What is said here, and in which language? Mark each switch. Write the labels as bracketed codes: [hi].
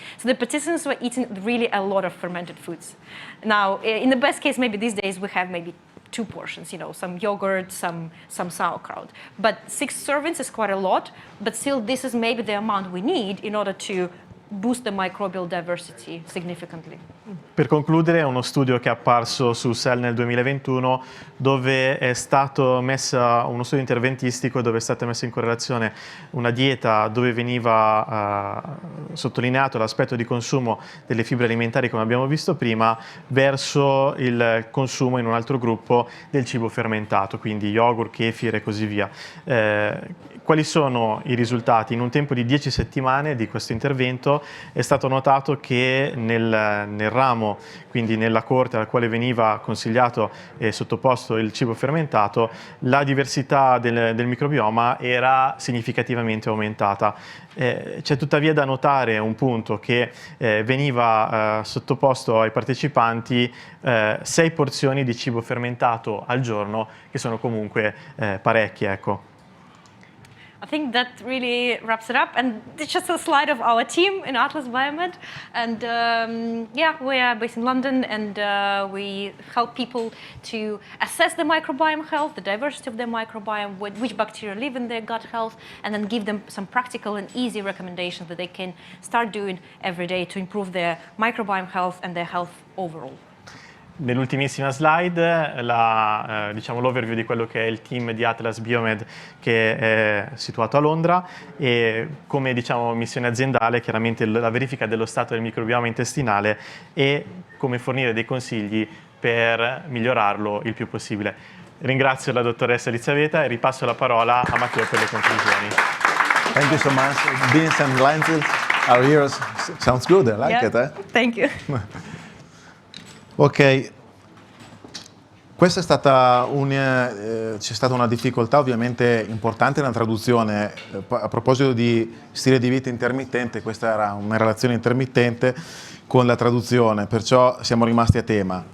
[en] So the participants were eating really a lot of fermented foods. Now, in the best case, maybe these days we have maybe 2 portions, some yogurt, some sauerkraut. But 6 servings is quite a lot, but still this is maybe the amount we need in order to boost the microbial diversity significantly. [it] Per concludere, uno studio che è apparso su Cell nel 2021 dove è stato uno studio interventistico dove è stata messa in correlazione una dieta dove veniva sottolineato l'aspetto di consumo delle fibre alimentari, come abbiamo visto prima, verso il consumo in un altro gruppo del cibo fermentato, quindi yogurt, kefir e così via. Quali sono i risultati? In un tempo di 10 settimane di questo intervento è stato notato che nel ramo, quindi nella corte alla quale veniva consigliato e sottoposto il cibo fermentato, la diversità del microbioma era significativamente aumentata. C'è tuttavia da notare un punto che veniva sottoposto ai partecipanti 6 porzioni di cibo fermentato al giorno, che sono comunque parecchie, ecco. [en] I think that really wraps it up, and it's just a slide of our team in Atlas Biomed, and yeah, we are based in London, and we help people to assess the microbiome health, the diversity of their microbiome, which bacteria live in their gut health, and then give them some practical and easy recommendations that they can start doing every day to improve their microbiome health and their health overall. [it] Nell'ultimissima slide diciamo l'overview di quello che è il team di Atlas Biomed che è situato a Londra, e come missione aziendale chiaramente la verifica dello stato del microbioma intestinale e come fornire dei consigli per migliorarlo il più possibile. Ringrazio la dottoressa Lizaveta e ripasso la parola a Matteo per le conclusioni. [en] Thank you so much. Beans and lentils are yours. Sounds good, I like it. Thank you. [it] Ok, questa è stata c'è stata una difficoltà ovviamente importante nella traduzione. A proposito di stile di vita intermittente, questa era una relazione intermittente con la traduzione, perciò siamo rimasti a tema.